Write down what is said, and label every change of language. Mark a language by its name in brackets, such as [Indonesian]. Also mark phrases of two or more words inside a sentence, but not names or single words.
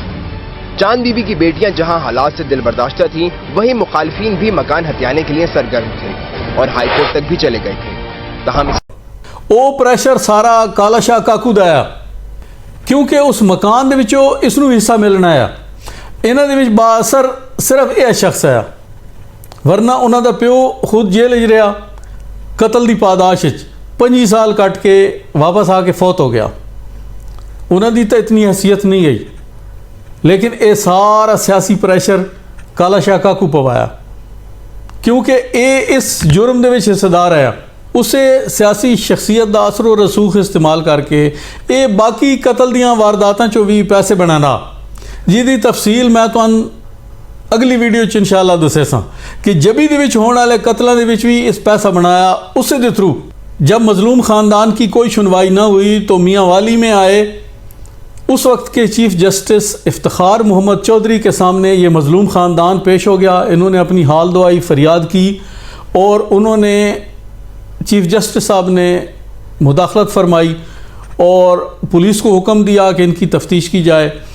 [Urdu] چاند بی بی کی بیٹیاں جہاں حالات سے دل برداشتہ تھیں، وہیں مخالفین بھی مکان ہتھیانے کے لیے سرگرم تھے اور ہائی کورٹ تک بھی چلے گئے تھے. تاہم [Punjabi] او پریشر سارا کالا شاہ کاکو دا آیا، کیونکہ اس مکان دے وچوں اس نو حصہ ملنا آیا. انہاں دے وچ با اثر صرف یہ شخص آیا، ورنہ انہاں دا پیو خود جیل وچ رہا قتل دی پاداش وچ. 25 سال کٹ کے واپس آ کے فوت ہو گیا. انہاں دی تو اتنی حیثیت نہیں گئی، لیکن اے سارا سیاسی پریشر کالا شاہ کاکو پوایا، کیونکہ اے اس جرم دے وچ حصہ دار آیا. اسے سیاسی شخصیت دا اثر و رسوخ استعمال کر کے اے باقی قتل دیاں وارداتاں چو بھی پیسے بنانا، جی دی تفصیل میں تو اگلی ویڈیو چ انشاءاللہ دسے ساں کہ جبی دے وچ ہون والے قتلاں دے وچ بھی اس پیسہ بنایا اسے دے تھرو. [Urdu] جب مظلوم خاندان کی کوئی سنوائی نہ ہوئی تو میاں والی میں آئے. اس وقت کے چیف جسٹس افتخار محمد چودھری کے سامنے یہ مظلوم خاندان پیش ہو گیا. انہوں نے اپنی حال دعائی فریاد کی اور انہوں نے چیف جسٹس صاحب نے مداخلت فرمائی اور پولیس کو حکم دیا کہ ان کی تفتیش کی جائے.